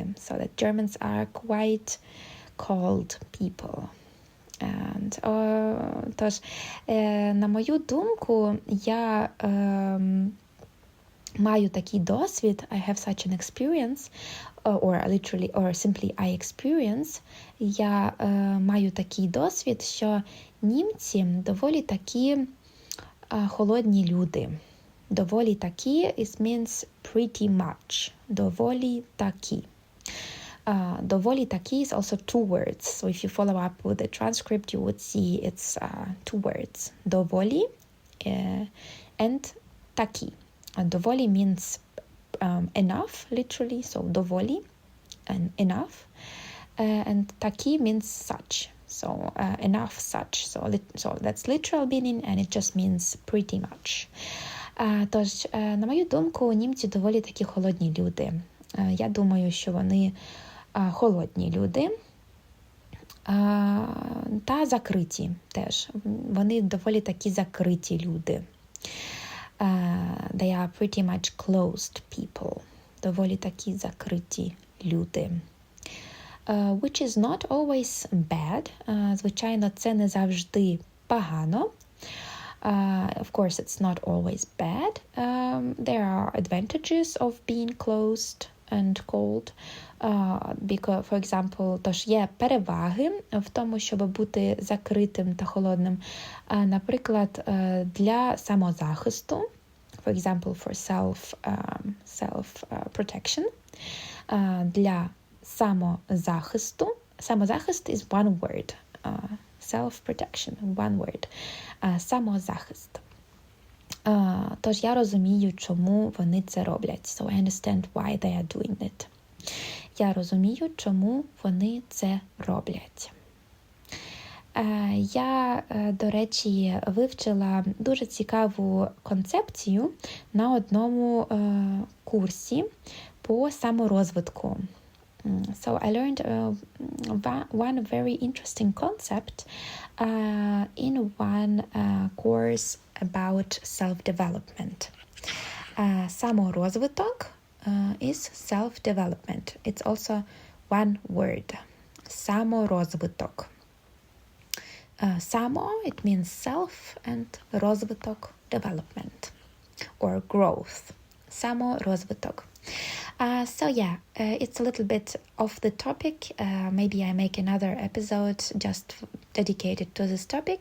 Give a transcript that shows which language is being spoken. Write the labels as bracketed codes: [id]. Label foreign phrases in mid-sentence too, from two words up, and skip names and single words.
[en] So that Germans are quite cold people. And, [uk] тож, на мою думку, я маю такий досвід, [en] I have such an experience, or simply I experience, [uk] я маю такий досвід, що німці доволі такі холодні люди. Доволі такі, [en] it means pretty much. [uk] Доволі такі. Доволі такі [en] is also two words. So if you follow up with the transcript, you would see it's two words. [uk] Доволі and такі. [en] Доволі means enough, literally, so доволі and enough. And такі means such. So enough, such. So that's literal meaning, and it just means pretty much. [uk] Тож, на мою думку, німці доволі такі холодні люди. Я думаю, що вони холодні люди та закриті теж. Вони доволі такі закриті люди. [en] They are pretty much closed people. [uk] Доволі такі закриті люди. [en] Which is not always bad. [uk] Звичайно, це не завжди погано. [en] Of course, it's not always bad. There are advantages of being closed and cold. Because, for example, [uk] тож є переваги в тому, щоб бути закритим та холодним. Наприклад, для самозахисту, [en] for example, for self-protection, [uk] для самозахисту. [en] Самозахист is one word. Self-protection, one word. [uk] Самозахист. Тож я розумію, чому вони це роблять. So I understand why they are doing it. Я розумію, чому вони це роблять. Я, до речі, вивчила дуже цікаву концепцію на одному курсі по саморозвитку. [en] So I learned one very interesting concept in one course about self-development. Саморозвиток is self-development. It's also one word. [uk] Саморозвиток. Само, [en] it means self, and розвиток, development or growth. [uk] Саморозвиток. [en] So yeah, it's a little bit off the topic. Maybe I make another episode just dedicated to this topic.